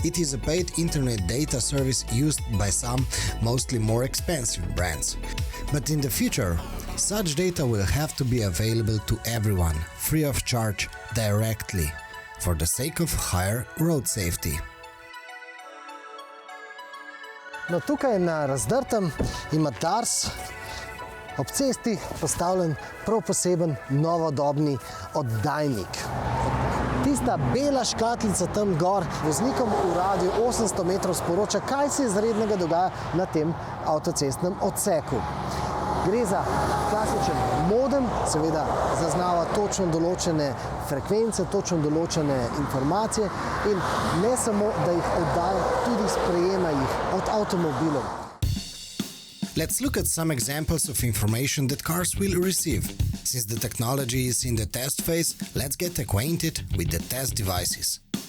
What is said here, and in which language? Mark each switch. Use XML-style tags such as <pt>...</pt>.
<en>It is a paid internet data service used by some, mostly more expensive brands. But in the future, such data will have to be available to everyone, free of charge, directly, for the sake of higher road safety.</en> <sl>No, tukaj na Razdrtem ima Dars ob cesti postavljen prav poseben novodobni oddajnik. Tista bela škatlica tam gor voznikom v radiju 800 metrov sporoča, kaj se izrednega dogaja na tem avtocestnem odseku. Gre za klasičen modem, seveda zaznava točno določene frekvence, točno določene informacije in ne samo, da jih oddaja, tudi sprejema jih od avtomobilov.</sl> <en>Let's look at some examples of information that cars will receive. Since the technology is in the test phase, let's get acquainted with the test devices.</en>